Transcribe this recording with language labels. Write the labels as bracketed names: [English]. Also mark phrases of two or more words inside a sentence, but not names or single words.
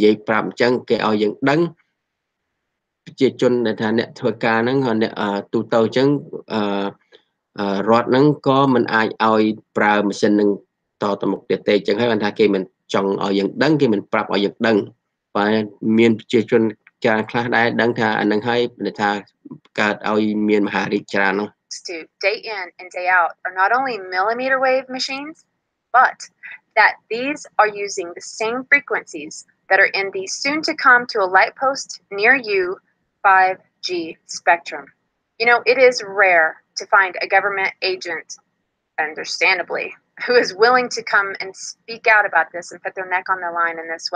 [Khmer] យាយប្រាប់អញ្ចឹងគេឲ្យយើងដឹងប្រជាជនដែលថាអ្នកធ្វើការហ្នឹងអ្នកទូទៅចឹងរដ្ឋហ្នឹងក៏មិនអាចឲ្យប្រើម៉ាស៊ីនហ្នឹងតទៅមុខទៀតទេចឹងហើយគាត់ថាគេមិនចង់ឲ្យយើងដឹងគេមិនប្រាប់ឲ្យយើងដឹងតែមានប្រជាជនច្រើនខ្លះដែរដឹងថាអាហ្នឹងហើយថាកើតឲ្យមានមហារីកច្រើននោះ [English] To day in and day out are not only millimeter wave machines, but that these are using the same frequencies that are in the soon to come to a light post near you 5G spectrum. You know, it is rare to find a government agent, understandably, who is willing to come and speak out about this and put their neck on the line in this way.